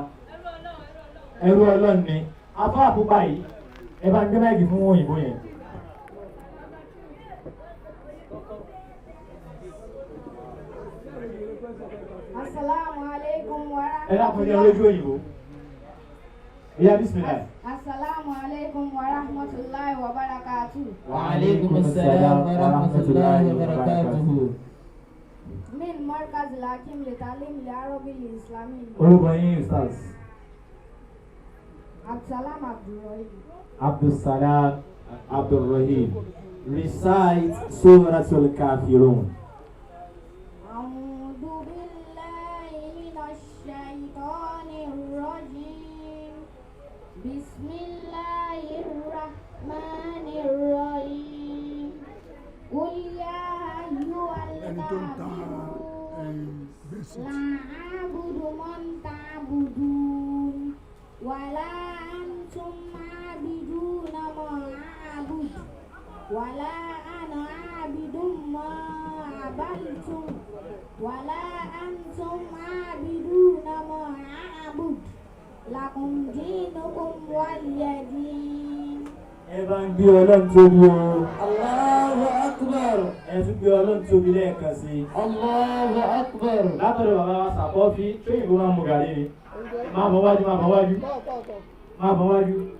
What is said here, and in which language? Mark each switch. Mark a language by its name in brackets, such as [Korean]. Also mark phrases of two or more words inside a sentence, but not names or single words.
[Yoruba] ẹrú Ọlọ́run ni afọ àpòpá yìí ẹ bá ń gbé báyìí fún òyìnbó yẹn. [Arabic] السلام عليكم و [Yoruba] ẹ dákun ní ọlójú òyìnbó. ìyá bismillah. [Arabic] السلام عليكم ورحمة الله وبركاته. وعليكم السلام ورحمة الله وبركاته. من مركز الحكيم لتعليم العربي الإسلامي. [Yoruba] orúkọ yín ustaz. Absalam Abdul. [English] Abdulsalam Abdulrahim. Recite [Arabic] سورة الكافرون. أعوذ بالله من الشيطان الرجيم. بسم الله الرحمن الرحيم. قل يا أيها الكافرون لا أعبد ما تعبدون ولا أنتم عابدون ما أعبد ولا أنا عابد ما عبدتم ولا أنتم عابدون ما أعبد لكم دينكم ولي دين. [Yoruba] ẹ bá ń gbé Ọlọ́run tóbi o. [Arabic] الله أكبر. [Yoruba] ẹ tún gbé ọlọ́run tóbi lẹ́ẹ̀kan sí i. [Arabic] الله أكبر. [Yoruba] látọ̀dọ̀ bàbá wa Thaqofy tó yìnbó máa ń mu gàrí ni. máa bọ̀ wájú máa bọ̀ wájú máa bọ̀ wájú.